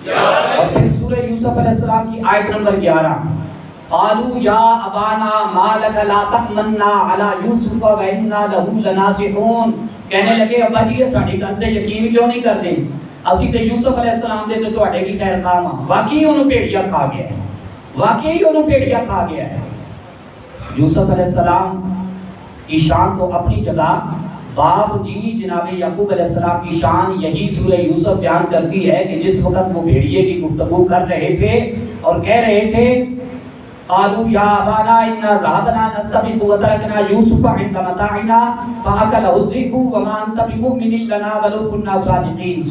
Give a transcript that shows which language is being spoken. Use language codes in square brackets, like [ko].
[ur] اور پھر سورہ یوسف علیہ السلام کی آیت نمبر 11 [ar] قالوا یا ابانا ما لک لا تأمنا علی یوسف وإنا له لناصحون. [pa] کہنے لگے ابا جی یہ ساڈی گل تے یقین کیوں نہیں کردے، اسی تے یوسف علیہ السلام دے تے تواڈے کی خیر خواہ ہاں. [ur] واقعی انہوں بھیڑیا کھا گیا ہے، واقعی انہوں بھیڑیا کھا گیا ہے. یوسف علیہ السلام کی شان تو اپنی جگہ، باپ جی جناب یعقوب علیہ السلام کی شان یہی سورہ یوسف بیان کرتی ہے کہ جس وقت وہ بھیڑیے کی گفتگو کر رہے تھے اور کہہ رہے تھے [ar] قالوا یا ابانا انا ذهبنا نستبق وتركنا يوسف عند متاعنا فاكله الذئب وما انت بمؤمن لنا ولو كنا صادقين.